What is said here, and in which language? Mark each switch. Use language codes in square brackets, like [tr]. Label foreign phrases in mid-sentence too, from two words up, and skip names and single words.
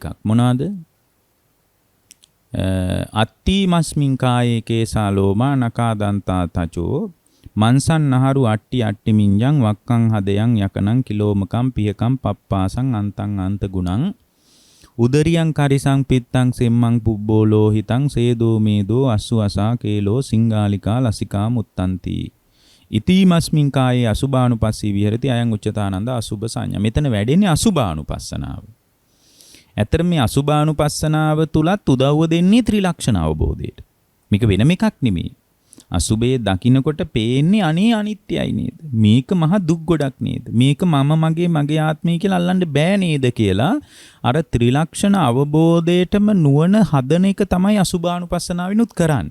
[pi] මොනවාද? අත්ති මස්මින් කායේ කේසා ලෝමා නකා දන්තා තචෝ මන්සන් නහරු අට්ටි අට්ටි මින්ජං වක්කං හදයන් යකනං කිලෝමකම් පියකම් පප්පාසං අන්තං අන්ත ගුණං උදරියං කරිසං පිත්තං සෙම්මං පුබ්බෝ ලෝහිතං සේදෝ මේදෝ අස්සු අසා කේලෝ සිංගාලිකා ලසිකා මුත්තන්ති ඉතිමස්මින් කායේ අසුභානුපස්සී විහෙරති අයං උච්චතානන්ද අසුභ සංඥා. [si] මෙතන වැඩෙන්නේ අසුභානුපස්සනාව. ඇත්තට මේ අසුභානුපස්සනාව තුලත් උදව්ව දෙන්නේ ත්‍රිලක්ෂණ අවබෝධයට. මේක වෙනම එකක් නෙමෙයි. අසුභයේ දකින්නකොට පේන්නේ අනේ අනිත්‍යයි නේද? මේක මහ දුක් ගොඩක් නේද? මේක මම මගේ ආත්මය කියලා අල්ලන්න බෑ නේද කියලා අර ත්‍රිලක්ෂණ අවබෝධයටම නුවණ හදන එක තමයි අසුභානුපස්සනාවිනුත් කරන්නේ.